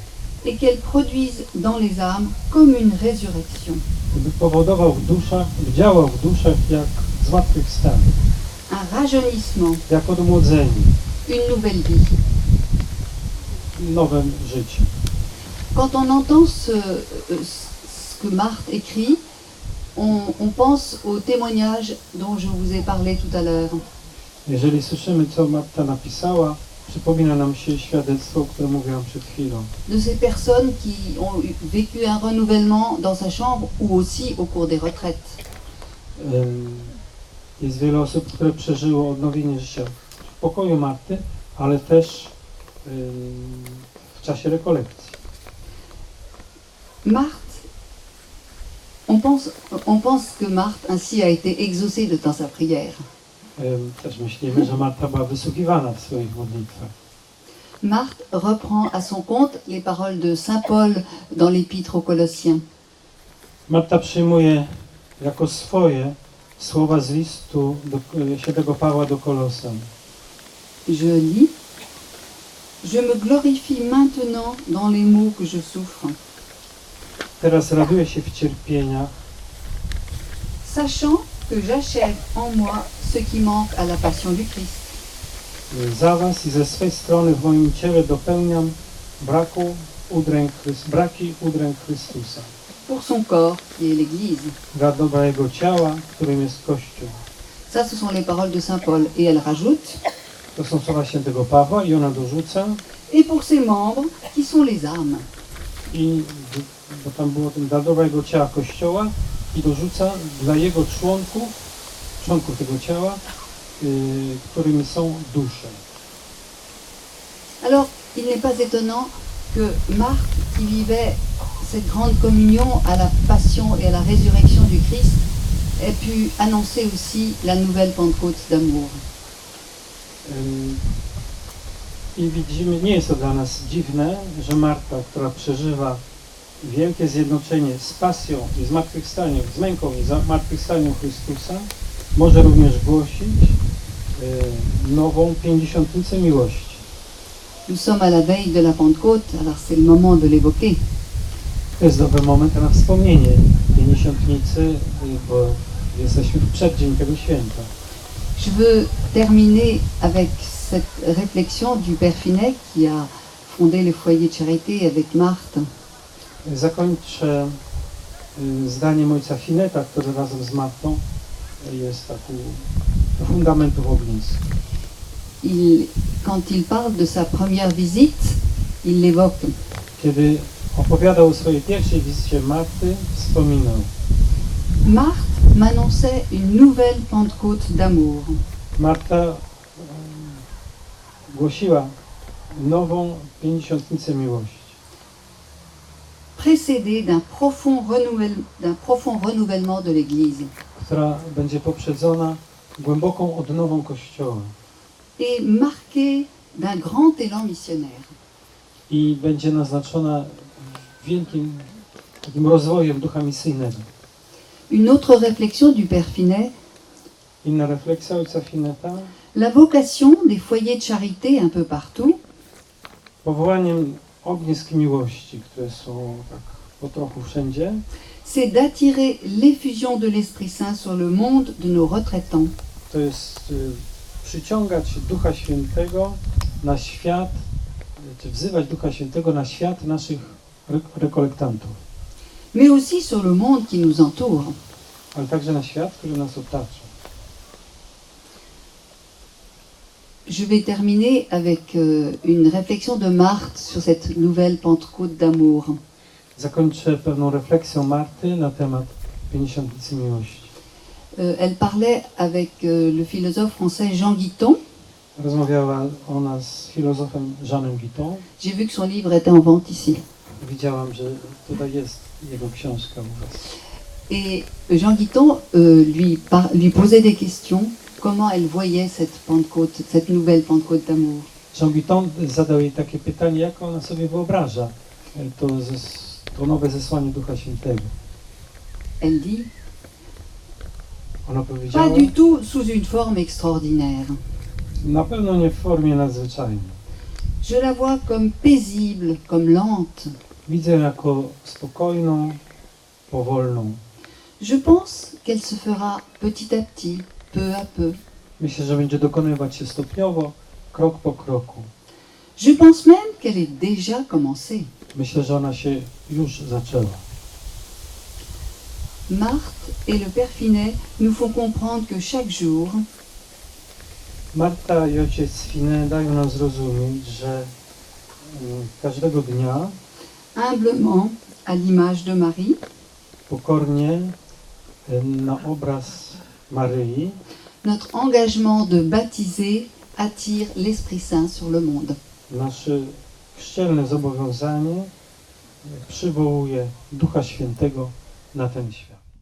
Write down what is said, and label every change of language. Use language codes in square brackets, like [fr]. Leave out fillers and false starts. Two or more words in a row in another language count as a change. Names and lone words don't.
[fr] Et qu'elle produise dans les âmes comme une résurrection, [pl] By powodował w duszach, działał w duszach jak zmartwychwstanie, [fr] un rajeunissement, [pl] jak odmłodzenie, [fr] une nouvelle vie. [pl] nowe życie. [fr] Quand on entend ce que Marthe écrit, on pense au témoignage dont je vous ai parlé tout à l'heure. [pl] Jeżeli słyszymy, co Marta napisała, przypomina nam się świadectwo, o którym mówiłam przed chwilą. [fr] De ces personnes qui ont vécu un renouvellement dans sa chambre ou aussi au cours des retraites. [pl] Jest wiele osób, które przeżyło odnowienie życia w pokoju Marty, ale też w czasie rekolekcji. [fr] Marthe, on pense que Marthe ainsi a été exaucée dans sa prière. [pl] Też myślimy, że Marta była wysłuchiwana w swoich modlitwach. [fr] Marthe reprend à son compte les paroles de Saint Paul dans l'Épître aux Colossiens. [pl] Marta przyjmuje jako swoje słowa z listu świętego Pawła do Kolosan. [fr] Je lis: Je me glorifie maintenant dans les maux que je souffre, [pl] Teraz raduję się w cierpieniach, [fr] sachant que j'achève en moi ce qui manque à la passion du Christ. [pl] za was i ze swej strony w moim ciele dopełniam braki udręk Chrystusa. [fr] Pour son corps, qui est l'Église. [pl] Dla dobra Jego ciała, którym jest Kościół. [fr] Ça, ce sont les paroles de Saint Paul. Et elle rajoute: [pl] To są słowa świętego Pawła i ona dorzuca, [fr] et pour ses membres, qui sont les âmes. [pl] bo tam było ten dla dobra Jego ciała Kościoła i dorzuca dla Jego członków tego ciała, którymi są dusze. [fr] Alors, il n'est pas étonnant que Marthe, qui vivait cette grande communion à la passion et à la résurrection du Christ, ait pu annoncer aussi la nouvelle Pentecôte d'amour. [pl] I widzimy, nie jest to dla nas dziwne, że Marta, która przeżywa wielkie zjednoczenie z pasją i zmartwychwstaniem, z męką i zmartwychwstaniem Chrystusa, może również głosić nową pięćdziesiątnicę miłości. [fr] Nous sommes à la veille de la Pentecôte, alors c'est le moment de l'évoquer. [pl] To jest dobry moment na wspomnienie pięćdziesiątnicy, bo jesteśmy w przeddzień tego święta. [fr] Je veux terminer avec cette réflexion du Père Finet qui a fondé le foyer de charité avec Marthe. [pl] Zakończę zdaniem ojca Fineta, który razem z Martą jest taki fundamentów ognisk. [fr] Quand il parle de sa première visite, il l'évoque. [pl] Kiedy opowiadał o swojej pierwszej wizycie Marty, wspominał: [fr] Marthe m'annonçait une nouvelle Pentecôte d'amour. [pl] Marta głosiła nową pięćdziesiątnicę miłości, [fr] précédée d'un profond renouvellement de l'Église [pl] która będzie poprzedzona głęboką odnową Kościoła [fr] et marquée d'un grand élan missionnaire. [pl] i będzie naznaczona wielkim takim rozwojem ducha misyjnego. [fr] Une autre réflexion du Père Finet: [pl] Inna refleksja ojca Fineta: [fr] la vocation des foyers de charité un peu partout [pl] powołaniem ognisk miłości, które są tak po trochu wszędzie, [fr] c'est d'attirer l'effusion de l'Esprit Saint sur le monde de nos retraitants. [pl] to jest przyciągać Ducha Świętego na świat, czy wzywać Ducha Świętego na świat naszych rekolektantów, [fr] Mais aussi sur le monde qui nous entoure. [pl] ale także na świat, który nas otacza. [fr] Je vais terminer avec une réflexion de Marthe sur cette nouvelle Pentecôte d'amour. [pl] Zakończę pewną refleksją Marty na temat pięćdziesiątnicy miłości. [fr] Elle parlait avec le philosophe français Jean Guiton. [pl] Rozmawiała ona z filozofem Jeanem Guiton. [fr] J'ai vu que son livre était en vente ici. [pl] Widziałam, że tutaj jest jego książka u was. [fr] Et Jean Guiton lui posait des questions, comment elle voyait cette Pentecôte, cette nouvelle Pentecôte d'amour. [pl] Jean Guiton zadał jej takie pytanie, jak ona sobie wyobraża to nowe zesłanie Ducha Świętego. [fr] Elle dit: [pl] Ona powiedziała: [fr] pas du tout sous une forme extraordinaire. [pl] na pewno nie w formie nadzwyczajnej. [fr] Je la vois comme paisible, comme lente. [pl] Widzę jako spokojną, powolną. [fr] Je pense qu'elle se fera petit à petit, peu à peu. [pl] Myślę, że będzie dokonywać się stopniowo, krok po kroku. [fr] Je pense même qu'elle est déjà commencée. [pl] Myślę, że ona się już zaczęła. [fr] Marthe et le Père Finet nous font comprendre que chaque jour, [pl] Marta i ojciec Finet dają nam zrozumieć, że każdego dnia [fr] humblement, à l'image de Marie, [pl] pokornie na obraz Maryi [fr] notre engagement de baptiser attire l'Esprit Saint sur le monde. [pl] nasze chrzcielne zobowiązanie przywołuje Ducha Świętego na ten świat.